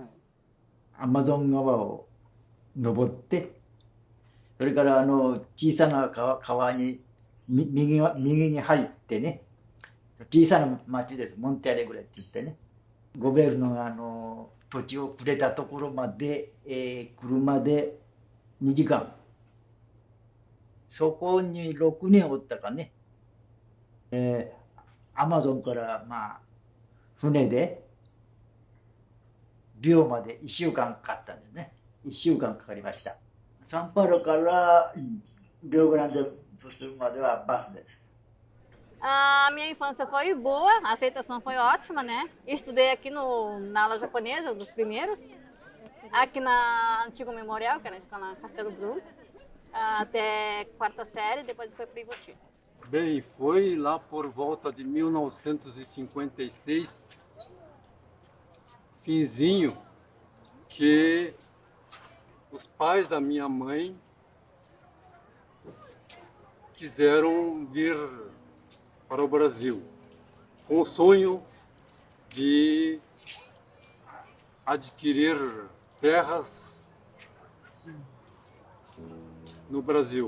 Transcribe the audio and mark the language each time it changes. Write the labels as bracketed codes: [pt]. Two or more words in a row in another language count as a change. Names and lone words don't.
[ja] アマゾン川を登って、それから小さな川に右に入ってね、小さな町です、モンテアレグレって言ってね、ゴベルノが土地をくれたところまで、車で2時間、そこに6年おったかね。アマゾンから船でリオまで1週間かかったんですね。1週間かかりました。サンパウロからリオグランデ do Sul まではバスです。 [pt] A minha infância foi boa, a aceitação foi ótima, né? Estudei aqui na aula japonesa, dos primeiros, aqui na Antigo Memorial, que era a escola Castelo Bruno, até quarta série, depois foi para o Ivoti. Bem, foi lá por volta de 1956, finzinho, que os pais da minha mãe quiseram vir para o Brasil, com o sonho de adquirir terras no Brasil.